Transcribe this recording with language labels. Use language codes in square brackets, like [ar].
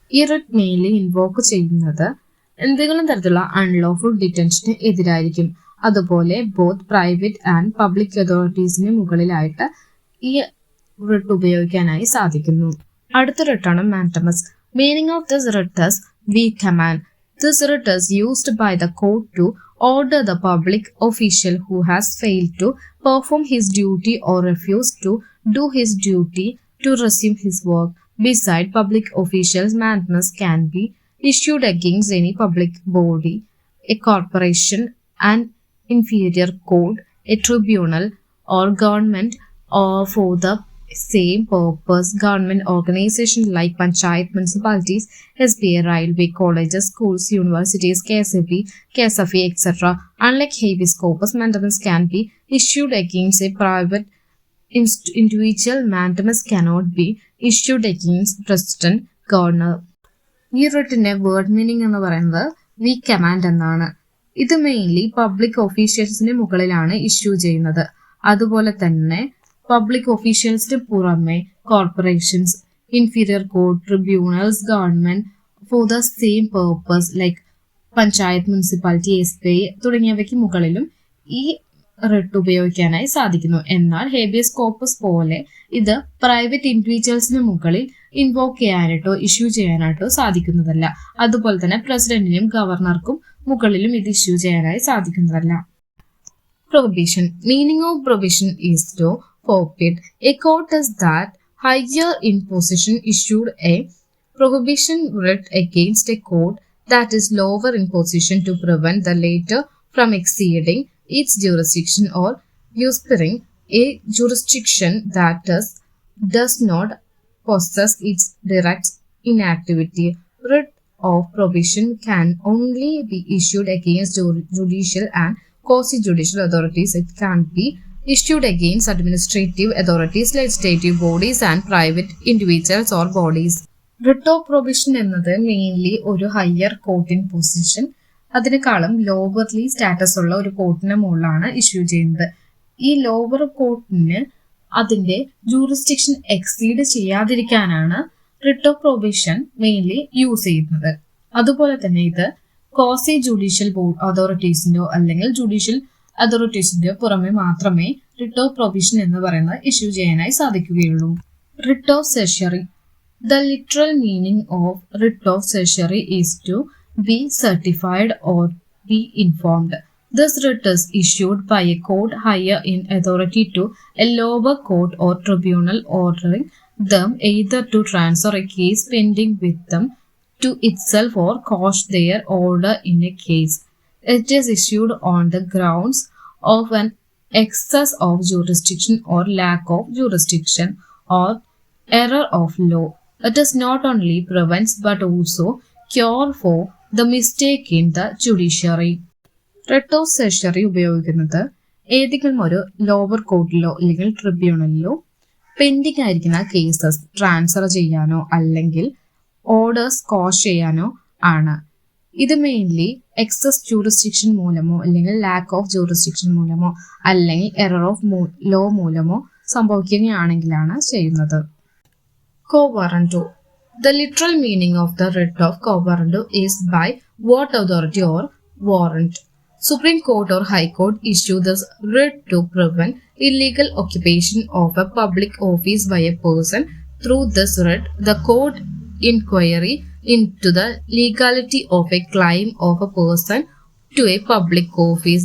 [ml] ഈ writ mainly invoke ചെയ്യുന്നത് എന്തെങ്കിലും തരത്തിലുള്ള അൺലോഫുൾ ഡിറ്റൻഷന് എതിരായിരിക്കും. അതുപോലെ [en] both private and public [ml] അതോറിറ്റീസിന് മുകളിലായിട്ട് ഈ റിട്ട് ഉപയോഗിക്കാനായി സാധിക്കുന്നു. അടുത്ത റിട്ടാണ് mandamus. [en] Meaning of this writ is we command. This writ is used by the court to order the public official who has failed to perform his duty or refused to do his duty to resume his work. Beside public officials, mandamus can be issued against any public body, a corporation, an inferior court, a tribunal, or government, or for the same purpose. Government organizations like panchayat, municipalities, SBA, railway, colleges, schools, universities, KSFE, etc. Unlike habeas corpus, mandamus can be issued against a private individual. Mandamus cannot be issued against president, governor. [ml] ഈ റിട്ടിന്റെ word meaning എന്ന് പറയുന്നത് V command എന്നാണ്. ഇത് mainly public ഒഫീഷ്യൽസിന് മുകളിലാണ് issue ചെയ്യുന്നത്. അതുപോലെ തന്നെ public ഒഫീഷ്യൽസിന് പുറമെ corporations, inferior court, tribunals, [en] government for the same purpose like [ml] panchayat, municipality, SBI തുടങ്ങിയവയ്ക്ക് മുകളിലും ഈ റിട്ട് ഉപയോഗിക്കാനായി സാധിക്കുന്നു. എന്നാൽ ഹേബിയസ് കോർപ്പസ് പോലെ ഇത് പ്രൈവറ്റ് ഇൻഡിവിജ്വൽസിന് മുകളിൽ ഇൻവോക്ക് ചെയ്യാനായിട്ടോ ഇഷ്യൂ ചെയ്യാനായിട്ടോ സാധിക്കുന്നതല്ല. അതുപോലെ തന്നെ പ്രസിഡന്റിനും ഗവർണർക്കും മുകളിലും ഇത് ഇഷ്യൂ ചെയ്യാനായി സാധിക്കുന്നതല്ല. [en] Prohibition. Meaning of prohibition is to forbid. A court is that higher in position issued a prohibition writ against a court that is lower in position to prevent the latter from exceeding its jurisdiction or usurping A jurisdiction that does not possess its direct inactivity. Writ of prohibition can only be issued against judicial and quasi-judicial authorities. It can be issued against administrative authorities, legislative bodies and private individuals or bodies. [ml] Writ of prohibition എന്നത് mainly ഒരു higher കോർട്ടിൻ position, അതിനേക്കാളും ലോവർലി status ഉള്ള ഒരു കോർട്ടിന് മുകളിലാണ് issue ചെയ്യുന്നത്. ഈ lower കോർട്ടിന് അതിന്റെ jurisdiction exceed ചെയ്യാതിരിക്കാനാണ് writ of provision mainly use ചെയ്യുന്നത്. അതുപോലെ തന്നെ ഇത് ക്വാസി ജുഡീഷ്യൽ ബോർഡ് അതോറിറ്റീസിന്റെയോ അല്ലെങ്കിൽ ജുഡീഷ്യൽ അതോറിറ്റീസിന്റെയോ പുറമെ മാത്രമേ റിട്ട് ഓഫ് പ്രൊവിഷൻ എന്ന് പറയുന്നത് ഇഷ്യൂ ചെയ്യാനായി സാധിക്കുകയുള്ളൂ. [en] Writ of certiorari. The literal meaning of writ of certiorari is to be certified or be informed. This writ is issued by a court higher in authority to a lower court or tribunal, ordering them either to transfer a case pending with them to itself or quash their order in a case. It is issued on the grounds of an excess of jurisdiction or lack of jurisdiction or error of law. It is not only prevents but also cure for the mistake in the judiciary. [ml] Writ of സെഷറി ഉപയോഗിക്കുന്നത് ഏതെങ്കിലും ഒരു lower കോർട്ടിലോ അല്ലെങ്കിൽ ട്രിബ്യൂണലിലോ pending ആയിരിക്കുന്ന cases transfer ചെയ്യാനോ അല്ലെങ്കിൽ orders കോഷ് ചെയ്യാനോ ആണ്. ഇത് മെയിൻലി എക്സസ് ജൂറിസ്ഡിക്ഷൻ മൂലമോ അല്ലെങ്കിൽ ലാക്ക് ഓഫ് ജൂറിസ്ഡിക്ഷൻ മൂലമോ അല്ലെങ്കിൽ എറർ ഓഫ് ലോ മൂലമോ സംഭവിക്കുകയാണെങ്കിലാണ് ചെയ്യുന്നത്. [en] Quo warranto. The literal meaning of the writ of quo warranto is by what authority or warrant. Supreme Court or High Court issue this writ to prevent illegal occupation of a public office by a person. Through this writ, the court inquiry into the legality of a claim of a person to a public office.